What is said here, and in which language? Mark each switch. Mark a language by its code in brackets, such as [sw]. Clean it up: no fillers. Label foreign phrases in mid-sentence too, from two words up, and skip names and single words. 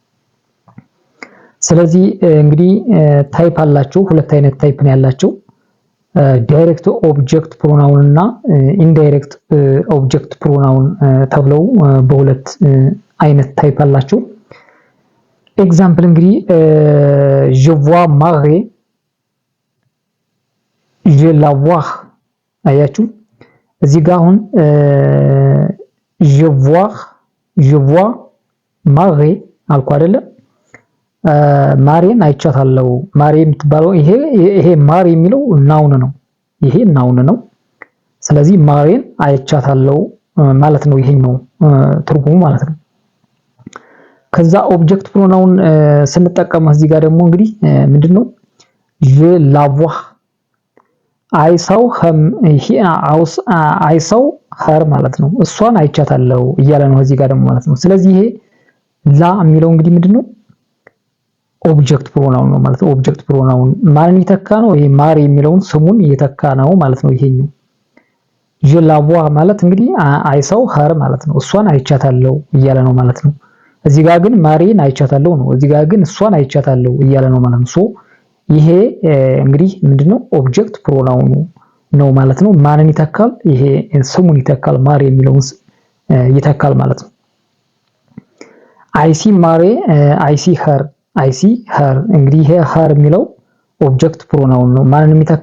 [am] ስለዚህ እንግዲህ ታይፕ አላቸው፣ ሁለት አይነት ታይፕ ነው ያላቸው። [en] direct object pronoun [am] እና [en] indirect object pronoun [am] ተብለው በሁለት አይነት ታይፕ አላቸው። ኤግዛምፕል እንግዲህ [fr] je vois Marie je la vois [am] አያችሁ እዚህ ጋር አሁን [fr] je vois Marie [am] አልኩ አይደለ? ማሪን አይቻታለሁ። ማሪ የምትባለው ይሄ ማሪ የሚለው ናውን ነው። ይሄ ናውን ነው። ስለዚህ ማሪን አይቻታለሁ ማለት ነው። ይሄኛው ትርጉሙ ማለት ነው። ከዛ [en] object pronoun [am] ስንጠቀም እዚህ ጋር ደግሞ እንግዲህ ምንድነው [fr] je la vois [en] I saw her [am] ማለት ነው። እሷን አይቻታለሁ እያለ ነው እዚህ ጋር ደግሞ ማለት ነው። ስለዚህ ይሄ ላ የሚለው እንግዲህ ምንድነው [en] object pronoun [am] ነው ማለት ነው። [en] object pronoun [am] ማንን ይተካ ነው? ይሄ ማሪ የሚለውን ስሙን እየተካ ነው ማለት ነው። ይሄኛው [fr] je la vois [am] ማለት እንግዲህ [en] I saw her [am] ማለት ነው። እሷን አይቻታለሁ እያለ ነው ማለት ነው። እዚህ ጋር ግን ማሪን አይቻታለሁ ነው። እዚህ ጋር ግን እሷን አይቻታለሁ እያለ ነው ማለት ነው። ሶ ይሄ እንግዲህ ምንድነው [en] object pronoun [am] ነው ማለት ነው። ማንን ይተካል? ይሄ ስሙን ይተካል። ማሪ የሚለውን ይተካል ማለት ነው። [en] I see Mary I see her [am] እንግዲህ ይሄ her የሚለው [en] object pronoun [am] ነው። ማንን የሚተካ?